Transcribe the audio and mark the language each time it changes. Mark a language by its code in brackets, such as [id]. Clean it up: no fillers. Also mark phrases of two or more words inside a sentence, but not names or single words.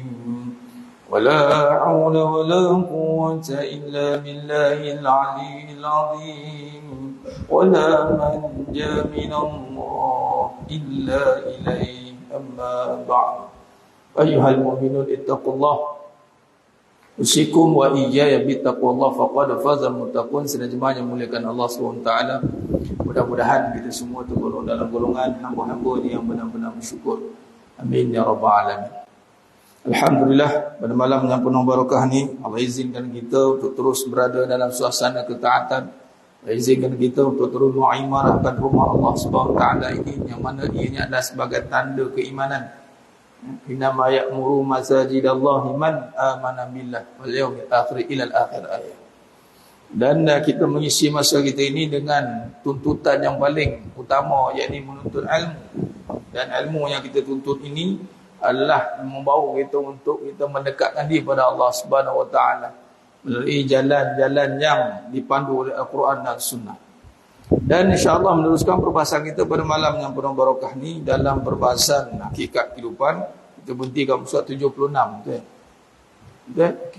[ar] ولا حول ولا قوة إلا بالله العلي العظيم. ولا منجا من الله إلا إليه. أما بعد أيها المؤمنون اتقوا الله أوصيكم وإياي بتقوى الله فقد فاز المتقون. [ms] Sedang jemaah yang muliakan Allah SWT, mudah-mudahan kita semua tergolong dalam golongan hamba-hamba yang benar-benar bersyukur. [ar] آمين يا رب العالمين. [ms] Alhamdulillah, pada malam yang penuh barakah ni Allah izinkan kita untuk terus berada dalam suasana ketaatan. Allah izinkan kita untuk terus mengimarahkan rumah Allah SWT ini, yang mana ianya adalah sebagai tanda keimanan. [ar] إنما يعمر مساجد الله من آمن بالله واليوم الآخر إلى آخر الآية. [ms] Dan kita mengisi masa kita ini dengan tuntutan yang paling utama, yakni menuntut ilmu. Dan ilmu yang kita tuntut ini adalah membawa kita untuk kita mendekatkan diri pada Allah [ar] سبحانه وتعالى [ms] melalui jalan-jalan yang dipandu oleh Al-Quran dan Sunnah. Dan [ar] إن شاء الله [ms] meneruskan perbahasan kita pada malam yang penuh barakah ni dalam perbahasan hakikat kehidupan. Kita berhenti kat surat 76, betul? Betul? Okay.